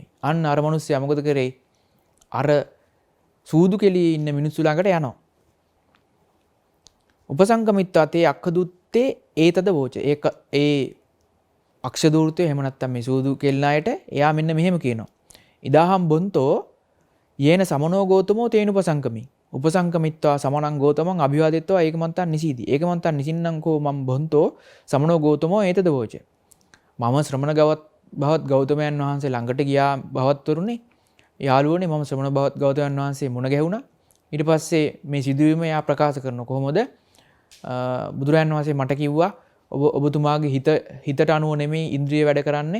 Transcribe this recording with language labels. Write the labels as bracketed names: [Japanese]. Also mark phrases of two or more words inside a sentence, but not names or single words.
[Sinhala] අන්න අර මිනිස්සයා මොකද කරේ? අර සූදු කෙලියේ ඉන්න මිනිස්සු ළඟට යනවා. [Pali] උපසංකමිත්වා තේ අක්ඛදුත්තේ ඒතද වෝච. [Sinhala] ඒක ඒ අක්ෂදූර්තය එහෙම නැත්නම් මේ සූදු කෙල්නායට එයා මෙන්න මෙහෙම කියනවා. [Pali] ඉදාහම් බොන්තෝ යේන සමනෝ ගෝතමෝ තේනුපසංකමි. උපසංකමිත්වා සමනං ගෝතමං අභිවාදිත්වා ඒකමන්තං නිසීති. ඒකමන්තං නිසින්නං කෝ මම් බොන්තෝ සමනෝ ගෝතමෝ ඒතද වෝච. [Sinhala] මම ශ්‍රමණ භවත් ගෞතමයන් වහන්සේ ළඟට ගියා භවත්වරුනේ. යාළුවනේ මම ශ්‍රමණ භවත් ගෞතමයන් වහන්සේ මුණ ගැහුණා. ඊට පස්සේ මේ සිදුවීම එයා ප්‍රකාශ කරන කොහොමද? බුදුරයන් වහන්සේ මට කිව්වා ඔබතුමාගේ හිතට අනුව නෙමෙයි ඉන්ද්‍රිය වැඩ කරන්නේ.